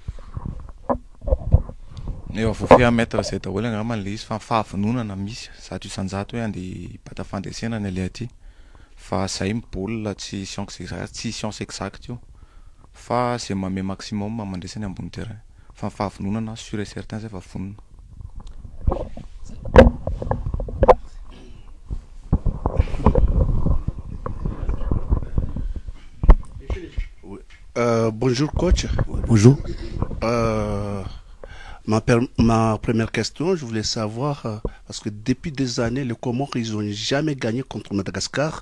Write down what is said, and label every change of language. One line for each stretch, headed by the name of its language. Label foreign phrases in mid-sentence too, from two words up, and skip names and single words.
Malagasy: eo voafeha maître zay daholo angamba le izy fa fahavinonana misy zato isanjato hoe andeha hibata fandresena ny ale aty fa zay mibaolina tsy
French: science exacte
Malagasy: io fa zay mame maximum mandresany ambony terrain fa fahavinonana
French: sûr et certain
Malagasy: zay fa vonona
French: Bonjour coach. Bonjour. Ma première question, je voulais savoir, parce que depuis des années, les Comores, ils n'ont jamais gagné contre Madagascar.